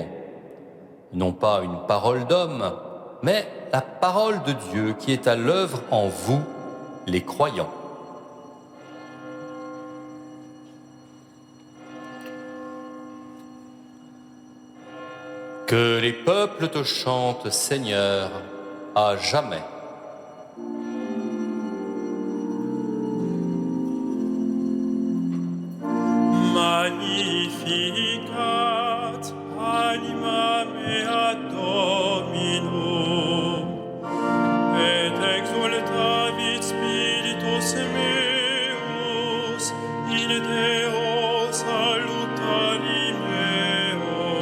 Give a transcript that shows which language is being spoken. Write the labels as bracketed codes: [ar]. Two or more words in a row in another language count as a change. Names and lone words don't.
[fr] Non pas une parole d'homme, mais la parole de Dieu qui est à l'œuvre en vous, les croyants. Que les peuples te chantent, Seigneur, à jamais. [la] Magnificat anima mea Domino, et exultavit spiritus meus in Deo salutari meo,